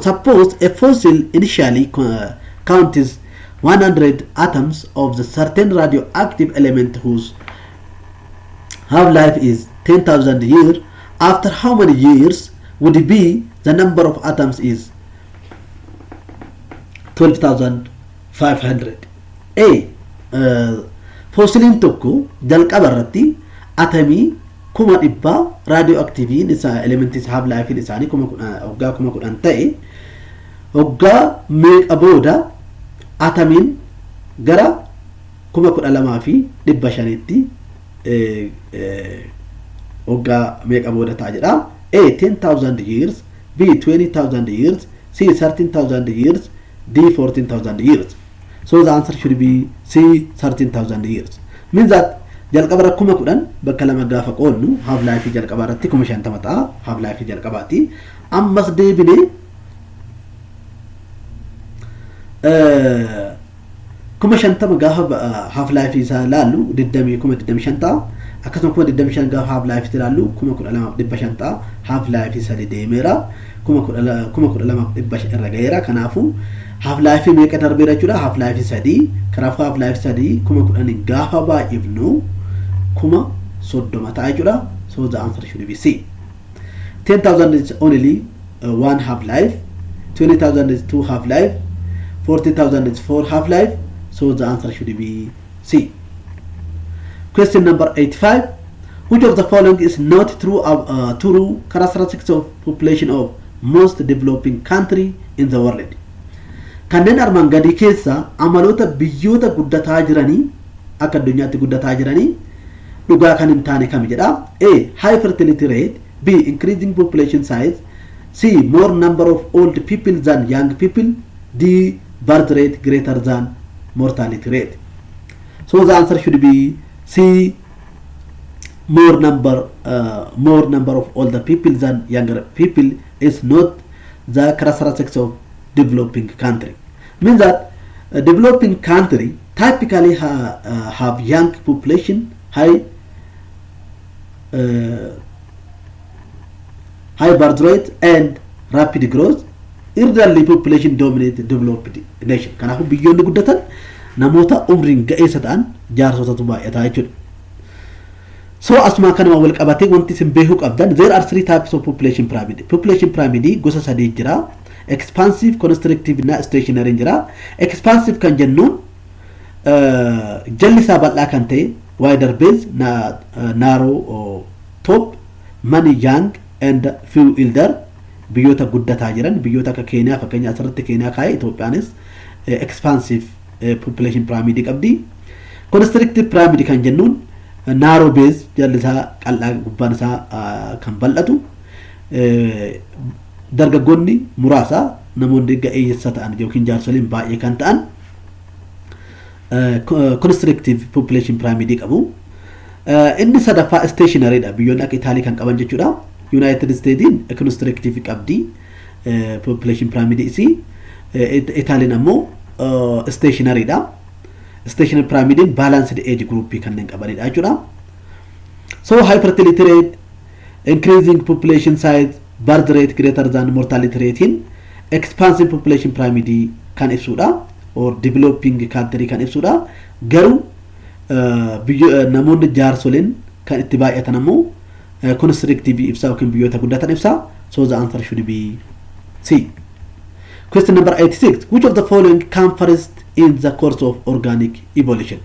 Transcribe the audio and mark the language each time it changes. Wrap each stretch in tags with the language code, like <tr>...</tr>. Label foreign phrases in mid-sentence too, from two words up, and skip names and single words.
<en>Suppose a fossil initially counts 100 atoms of the certain radioactive element whose half-life is 10,000 years. After how many years would it be the number of atoms is 12,500? A.</en> <om>Fossilin tokko jalqaba irratti atamii 100 radioactive isa</om> <en>elements half-life</en> <om>isaanii 10,000 ta'e waggaa meeqa booda atamiin gara 12,500tti waggaa meeqa booda ta'a jedha.</om> <en>A 10,000 years, B 20,000 years, C 13,000 years, D 14,000 years. So the answer should be C 13,000 years. Means that</en> <om>jalqaba rakkuma kudhan bakka lama gaafa qoonnu</om> <en>half life</en> <om>jalqaba irratti 50 ta'a.</om> <en>Half life</en> <om>jalqabaati. Ammas deebine kuma shantama gaafa</om> <en>half life</en> <om>isa laalu diddami kuma diddami shanta akkasuma kuma diddami shan gaafa</om> <en>half life</en> <om>isa laalu kuma 12,500</om> <en>half life</en> <om>isa deemera kuma 12,500 irra gaheera kanaafu</om> <en>half life</en> <om>meeqa darbeera jechuudha</om> <en>half life</en> <om>sadii kanaafu</om> <en>half life</en> <om>sadii kuma 10 gaafa baay'ifnu kuma 30 ta'a jechuudha.</om> <en>So the answer should be C. 10,000 is only one half life, 20,000 is two half life, 40,000 is four half life. So the answer should be C. Question number 85. Which of the following is not true characteristics of population of most developing country in the world?</en> <om>Kanneen armaan gadii keessa amaloota biyyoota guddataa jiranii akka addunyaatti guddataa jiranii dhugaa kan hin taane kam jedha?</om> <en>A. High fertility rate. B. Increasing population size. C. More number of old people than young people. D. Birth rate greater than mortality rate. So the answer should be C. More number of older people than younger people is not the characteristics of developing country. Means that developing country typically have young population, high birth rate and rapid growth. Elderly population dominate developed nation.</en> <om>Kanaafuu biyyoonni guddatan namoota umriin ga'eessa ta'an jaarsotatu baay'ataa jechuudha. So asuma kanuma wal qabatee wanti isin beekuu qabdan</om> <en>there are three types of population pyramid. Population pyramid</en> <om>gosa sadii jira.</om> <en>Expansive, constrictive</en> <om>na stationary jira. Expansive kan jennuun jalli isaa bal'aa kan ta'e</om> <en>wider base narrow top many young and few elder</en> <om>biyyoota guddataa jiran biyyoota akka Keenyaa fakkeenya asirratti Keenyaa kaa'e Itoophiyaanis</om> <en>expansive population pyramid</en> <om>qabdi.</om> <en>Constrictive pyramid</en> <om>kan jennuun</om> <en>narrow base</en> <om>jalli isaa qal'aa gubbaan isaa kan bal'atu dargaggoonni muraasa namoonni ga'eessa ta'an yookiin jaarsoliin baay'ee kan ta'an</om> <en>constrictive population pyramid</en> <om>qabu. Inni sadaffaa stationary dha biyyoonni akka Itaalii kan qaban jechuudha. United States in constrictive qabdi</om> <en>population pyramid</en> <om>isi Italian ammoo stationary dha.</om> <en>Stationary pyramid balanced age group</en> <om>kanneen qabanidha jechuudha.</om> <en>So high fertility rate, increasing population size, birth rate greater than mortality rate in expansive population pyramid</en> <om>kan ibsudha</om> <en>or developing country</en> <om>kan ibsudha. Garuu namoonni jaarsoliin kan itti baay'atan ammoo constrictive ibsa yookiin biyyoota guddatan ibsa.</om> <en>So the answer should be C. Question number 86. Which of the following come first in the course of organic evolution?</en>